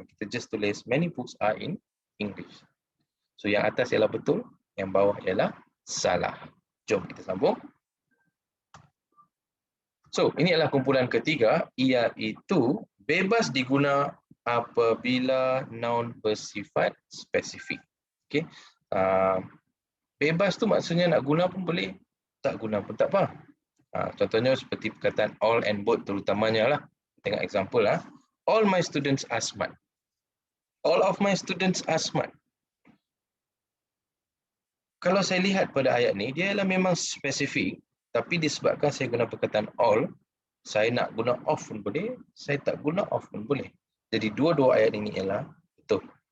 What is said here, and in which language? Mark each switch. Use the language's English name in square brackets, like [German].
[Malay] Kita just tulis [English] many books are in English. [Malay] So yang atas ialah betul, yang bawah ialah salah. Jom kita sambung. So, ini adalah kumpulan ketiga, iaitu bebas diguna apabila noun bersifat spesifik. Okay. Bebas tu maksudnya nak guna pun boleh, tak guna pun tak apa. Contohnya seperti perkataan all and both terutamanya lah. Tengok example lah. [English] All my students are smart. All of my students are smart. [Malay] Kalau saya lihat pada ayat ni, dia ialah memang spesifik. Tapi disebabkan saya guna perkataan all, saya nak guna of pun boleh, saya tak guna of pun boleh. Jadi dua-dua ayat ini ialah betul.